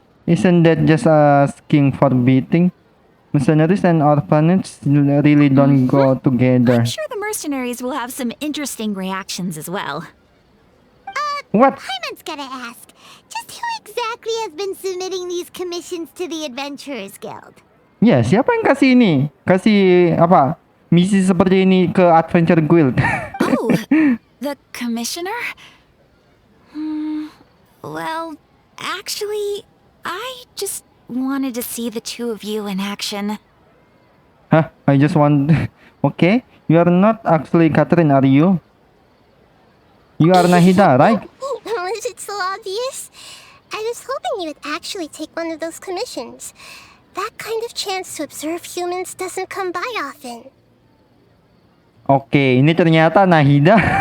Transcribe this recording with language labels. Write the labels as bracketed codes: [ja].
[en] Isn't that just asking for beating? Mercenaries and orphanages really don't go together. I'm sure the mercenaries will have some interesting reactions as well. What? Hyman's gotta ask. Just who exactly has been submitting these commissions to the Adventurers Guild? [id] Ya, siapa yang kasih ini? Kasih misi seperti ini ke Adventure Guild? [en] Oh, the commissioner? Well, actually, I just wanted to see the two of you in action. Hah? I just want... Okay, you are not actually Catherine, are you? You are Nahida, right? Was it so obvious? I was hoping you would actually take one of those commissions. That kind of chance to observe humans doesn't come by often. [id] Oke, ini ternyata Nahida.